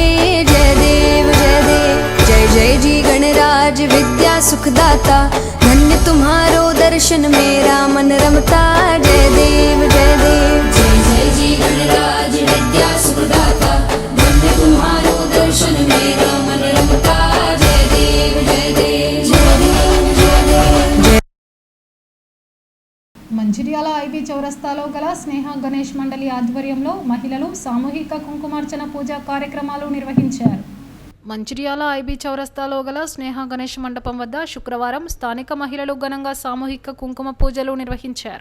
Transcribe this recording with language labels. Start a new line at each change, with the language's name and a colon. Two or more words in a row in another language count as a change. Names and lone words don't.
Hindi: जय देव जय देव जय जय जी गणराज विद्या सुखदाता, धन्य तुम्हारो दर्शन मेरा मन रमता। जय देव जय देव जय जय जी गणराज विद्या सुखदाता, धन्य तुम्हारो दर्शन मेरा मन रमता। जय देव जय देव जय देव जय देव।
Telugu: మంచిర్యాల ఐబీ చౌరస్తాలో గల స్నేహ గణేష్ మండలి ఆధ్వర్యంలో మహిళలు సామూహిక కుంకుమార్చన పూజా కార్యక్రమాలు నిర్వహించారు. మంచిర్యాల ఐబీ చౌరస్తాలో గల స్నేహ గణేష్ మండపం వద్ద శుక్రవారం స్థానిక మహిళలు ఘనంగా సామూహిక కుంకుమ పూజలు నిర్వహించారు.